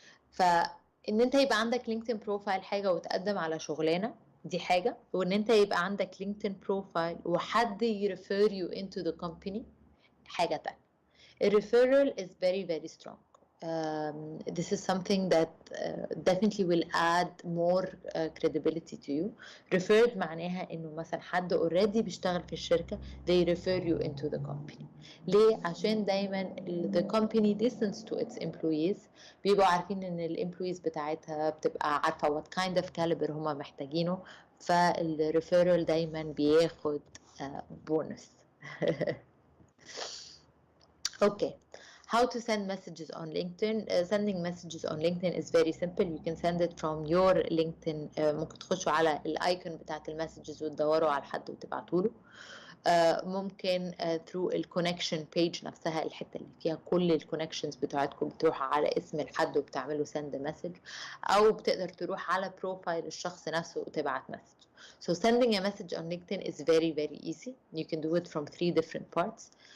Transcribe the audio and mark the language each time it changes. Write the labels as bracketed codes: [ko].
[ar] فإن أنت يبقى عندك LinkedIn profile حاجة وتقدم على شغلانة دي حاجة، وإن أنت يبقى عندك LinkedIn profile وحد يرفير [en] you into the company [ar] حاجة تانية. [en] A referral is very very strong. This is something that definitely will add more credibility to you. [ar] Referred معناها إنه مثلا حد already بيشتغل في الشركة [en] they refer you into the company. [ar] ليه؟ عشان دايما [en] the company listens to its employees. [ar] بيبقوا عارفين إن الامبلويز بتاعتها بتبقى عارفة [en] what kind of caliber [ar] هما محتاجينه، فالريفيرال دايما بياخد بونس. [en] Okay. How to send messages on LinkedIn? Sending messages on LinkedIn is very simple. You can send it from your LinkedIn. [ar] ممكن تخشوا على الايكون بتاعت المسجز وتدوروا على حد وتبعتوا له. ممكن through الكونكشن page نفسها، الحته اللي فيها كل الكونكشنز بتاعتكم بتروح على اسم الحد وبتعملوا send message، او بتقدر تروح على بروفايل الشخص نفسه وتبعت message. [en] So sending a message on LinkedIn is very very easy. You can do it from 3 different parts.